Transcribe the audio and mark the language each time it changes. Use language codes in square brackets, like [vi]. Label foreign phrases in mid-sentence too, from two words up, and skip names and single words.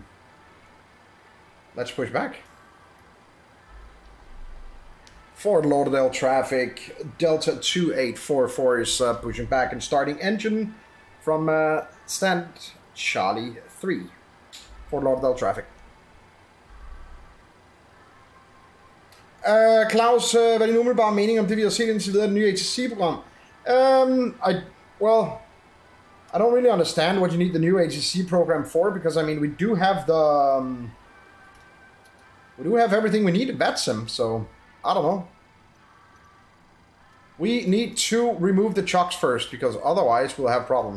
[en] Let's push back. Fort Lauderdale traffic, Delta 2844 is pushing back and starting engine from stand Charlie 3. Fort Lauderdale traffic. [da] Claus, hvad er din umiddelbare mening om det, vi har set indtil videre, det nye ATC-program? [en] Well, I don't really understand what you need the new ATC program for, because I mean we do have everything we need at VATSIM, so I don't know. We need to remove the chocks first, because otherwise we'll have problem.